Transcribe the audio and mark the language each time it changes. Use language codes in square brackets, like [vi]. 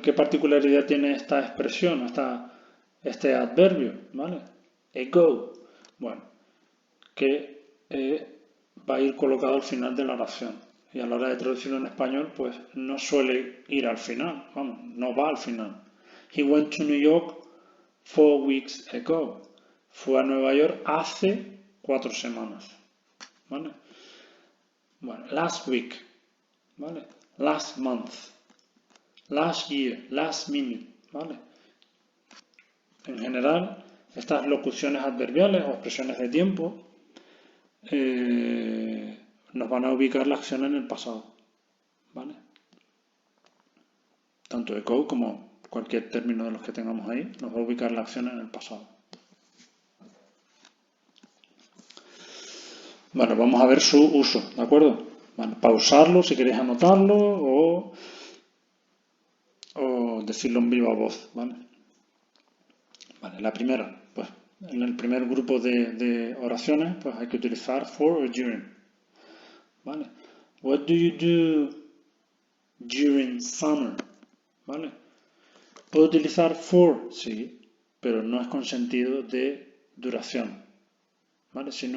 [es] ¿Qué particularidad tiene esta expresión, este adverbio, ¿vale? Ago, bueno, que va a ir colocado al final de la oración. Y a la hora de traducirlo en español, pues no suele ir al final, vamos, no va al final. [en] He went to New York 4 weeks ago. [es] Fue a Nueva York hace 4 semanas. ¿Vale? Bueno, [en] last week, [es] ¿vale? [en] Last month, last year, last minute, ¿vale? [es] En general, estas locuciones adverbiales o expresiones de tiempo nos van a ubicar la acción en el pasado, ¿vale? Tanto ago como cualquier término de los que tengamos ahí nos va a ubicar la acción en el pasado. Bueno, vamos a ver su uso, ¿de acuerdo? Bueno, pausarlo si queréis anotarlo o decirlo en viva voz, ¿vale? Vale, la primera, pues en el primer grupo de oraciones, pues hay que utilizar for o during, ¿vale? [en] What do you do during summer? [es] ¿Vale? ¿Puedo utilizar for? Sí, pero no es con sentido de duración, ¿vale?